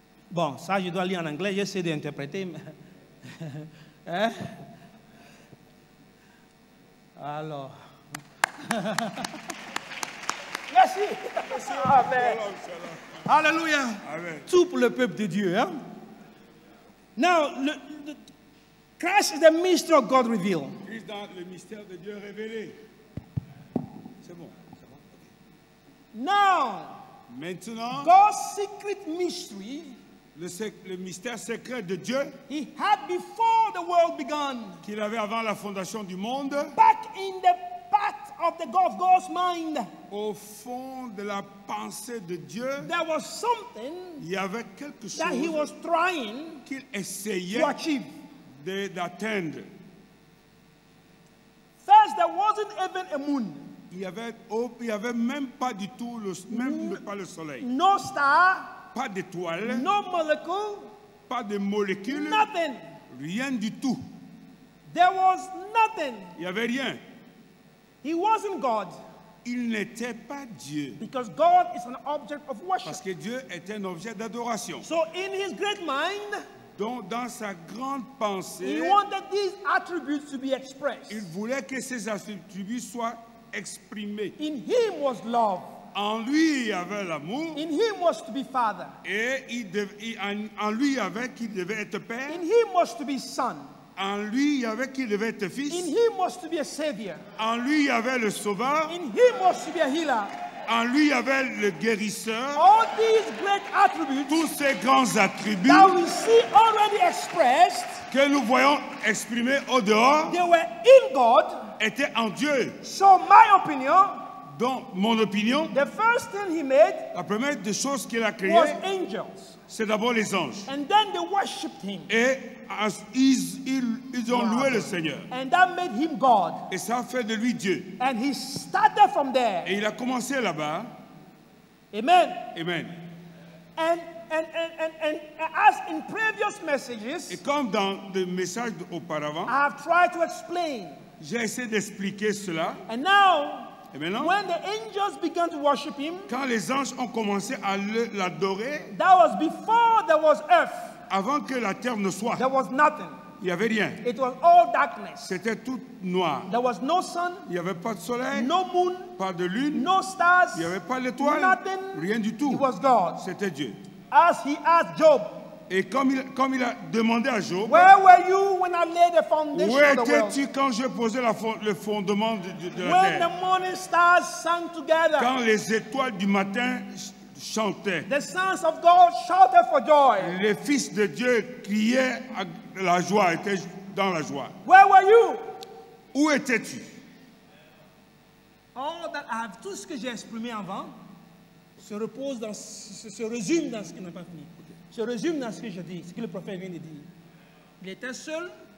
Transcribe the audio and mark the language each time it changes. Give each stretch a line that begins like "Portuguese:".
French: Bon, ça, je dois lire en anglais, j'essaie d'interpréter. Hein? Alors. Merci. Amen. Alléluia. Amen. Tout pour le peuple de Dieu. Hein?
English: Now, Christ is the mystery of God revealed.
French: Christ dans le mystère de Dieu révélé. C'est bon.
English: Now,
French: Maintenant,
English: God's secret mystery
French: le mystère secret de Dieu
English: He had before the world began.
French: qu'il avait avant la fondation du monde,
English: Back in the path of God's mind,
French: au fond de la pensée de Dieu,
English: there was something
French: il y avait quelque
English: that He was
French: chose
English: trying
French: qu'il essayait
English: to achieve.
French: d'atteindre.
English: First, there wasn't even a moon,
French: Il y avait même pas du tout, pas le soleil,
English: no star,
French: pas d'étoiles,
English: no molecule,
French: pas de molécules,
English: nothing.
French: rien du tout.
English: There was nothing.
French: Il n'y avait rien.
English: He wasn't God,
French: Il n'était pas Dieu,
English: because God is an object of worship.
French: parce que Dieu est un objet d'adoration.
English: So in His great mind,
French: Donc, dans sa grande
English: He
French: pensée,
English: wanted these attributes to be expressed.
French: il voulait que ces attributs soient exprimés.
English: In Him was love.
French: En lui, il y avait l'amour,
English: In Him was to be Father.
French: et en lui, il y avait qu'il devait être père.
English: In Him was to be Son.
French: En lui, il y avait qu'il devait être
English: In
French: fils.
English: Him was to be a Savior.
French: En lui, il y avait le sauveur.
English: In Him was to be a healer.
French: En lui, il y avait le guérisseur.
English: All these great attributes
French: Tous ces grands attributs
English: that we see already expressed,
French: que nous voyons exprimés au dehors
English: they were in God.
French: étaient en Dieu.
English: So my opinion,
French: Donc, mon opinion,
English: the first thing He made
French: la première des choses qu'il a créées,
English: was angels.
French: c'est d'abord les anges.
English: And then they worshipped Him.
French: Et ils ont loué le Seigneur.
English: And that made Him God.
French: Et ça fait de lui Dieu.
English: And He started from there.
French: Et il a commencé là-bas.
English: Amen.
French: Amen.
English: And as in previous messages,
French: Et comme dans le message auparavant,
English: I have tried to explain.
French: j'ai essayé d'expliquer cela.
English: And now,
French: Et maintenant,
English: when the angels began to worship Him,
French: quand les anges ont commencé à l'adorer,
English: that was before there was earth.
French: avant que la terre ne soit,
English: There was nothing.
French: il n'y avait rien.
English: It was all darkness.
French: C'était tout noir.
English: There was no sun,
French: Il n'y avait pas de soleil,
English: no moon,
French: pas de lune,
English: no stars,
French: il n'y avait pas d'étoile,
English: nothing.
French: rien du
English: It
French: tout.
English: was God.
French: C'était Dieu.
English: As He asked Job,
French: Et comme il a demandé à Job,
English: where were you when I laid the foundation
French: où
English: of the world?
French: étais-tu quand j'ai posé le fondement de la
English: When the
French: terre?
English: morning stars sang together,
French: Quand les étoiles du matin chantaient,
English: the sons of God shouted for joy.
French: les fils de Dieu criaient à la joie, étaient dans la joie.
English: Where were you?
French: Où étais-tu?
English: All that I have,
French: tout ce que j'ai exprimé avant, se résume dans ce qui n'a pas fini. Se résume dans ce que je dis, ce que le prophète vient de dire. Il était seul,